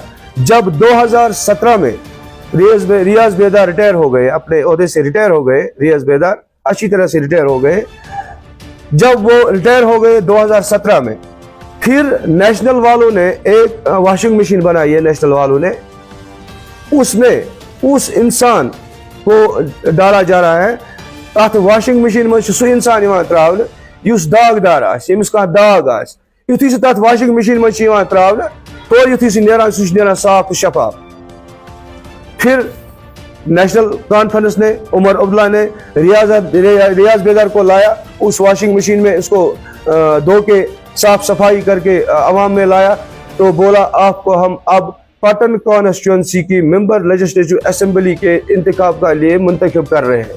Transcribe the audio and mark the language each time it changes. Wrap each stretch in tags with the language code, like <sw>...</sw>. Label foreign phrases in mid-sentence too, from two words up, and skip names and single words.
<ur>جب 2017 میں ریاض بیدار ریٹائر ہو گئے، اپنے عہدے سے ریٹائر ہو گئے، ریاض بیدار اچھی طرح سے ریٹائر ہو گئے. جب وہ ریٹائر ہو گئے 2017 میں، پھر نیشنل والوں نے ایک</ur> <en>washing machine</en> <ur>بنائی ہے، نیشنل والوں نے، اس میں اس انسان کو ڈالا جا رہا ہے.</ur> <ks>तथ</ks> <en>washing machine</en> <ks>में सह इंसान त्रावन युस दागदार आमिस कह दाग युथी सह तथ</ks> <en>washing machine</en> <ks>में त्रावन तो युथी सह नेरान सह नेरान साफ तो शफाफ।</ks> <ur>پھر نیشنل کانفرنس نے، عمر عبداللہ نے ریاض بیدار کو لایا، اس</ur> <en>washing machine</en> <ur>میں اسکو دھو کے صاف صفائی کرکے عوام میں لایا، تو بولا آپکو ہم اب پٹن کانسٹیٹیونسی کی</ur> <en>member legislative assembly</en> <ur>کے انتخاب کا لیے منتخب کر رہے ہیں.</ur>